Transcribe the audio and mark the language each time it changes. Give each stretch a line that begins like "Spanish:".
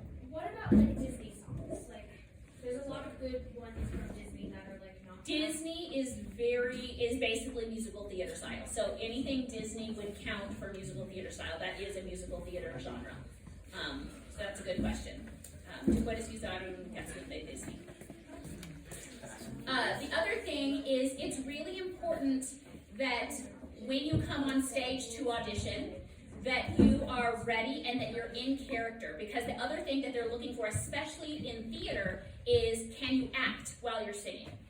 English: What about like Disney songs? Like, there's a lot of good ones from Disney that are like not. Disney is basically musical theater style. So anything Disney would count for musical theater style. That is a musical theater genre. So that's a good question.
Spanish: ¿Tú puedes usar una canción de Disney?
English: The other thing is, it's really important that when you come on stage to audition, that you are ready and that you're in character. Because the other thing that they're looking for, especially in theater, is can you act while you're singing?